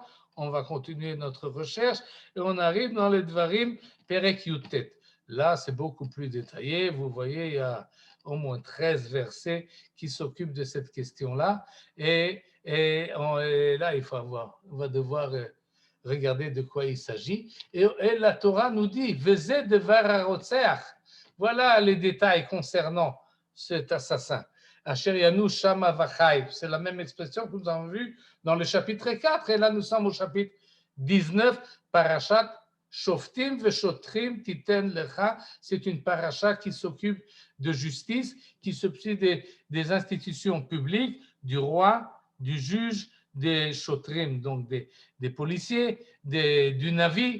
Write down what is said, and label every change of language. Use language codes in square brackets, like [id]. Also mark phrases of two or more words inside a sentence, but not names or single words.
[fr] On va continuer notre recherche et on arrive dans les Dvarim [he] פרק יט. [fr] Là, c'est beaucoup plus détaillé. Vous voyez, il y a au moins 13 versets qui s'occupent de cette question-là. Et là, on va devoir regarder de quoi il s'agit. Et la Torah nous dit, [he] וזה דבר הרוצח. [fr] Voilà les détails concernant cet assassin. [he] אשר ינוס שמה וחי. [fr] C'est la même expression que nous avons vue dans le chapitre 4. Et là, nous sommes au chapitre 19, [he] פרשת שופטים ושוטרים תתן לך. [fr] C'est une paracha qui s'occupe de justice, qui s'occupe des institutions publiques, du roi, du juge, des Shotrim, donc des policiers, du Navi.